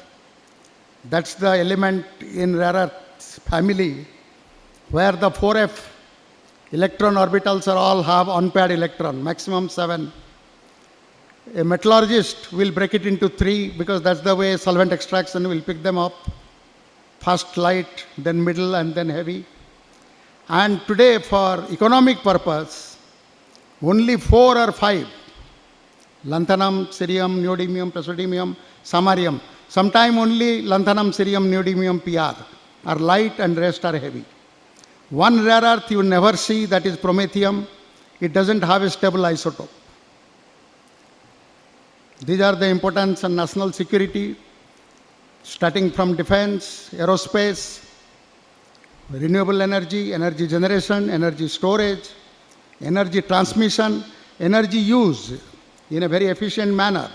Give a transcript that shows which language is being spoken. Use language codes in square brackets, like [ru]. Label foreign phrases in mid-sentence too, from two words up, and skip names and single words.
[en] That's the element in rare earth family where the 4f electron orbitals are all have unpaired electron, maximum 7. A metallurgist will break it into 3 because that's the way solvent extraction will pick them up. First light, then middle, and then heavy. And today, for economic purpose, only 4 or 5, lanthanum, cerium, neodymium, praseodymium, samarium. Sometime only lanthanum, cerium, neodymium, PR are light and rest are heavy. One rare earth you never see, that is promethium. It doesn't have a stable isotope. These are the importance of national security, starting from defense, aerospace, renewable energy, energy generation, energy storage, energy transmission, energy use in a very efficient manner.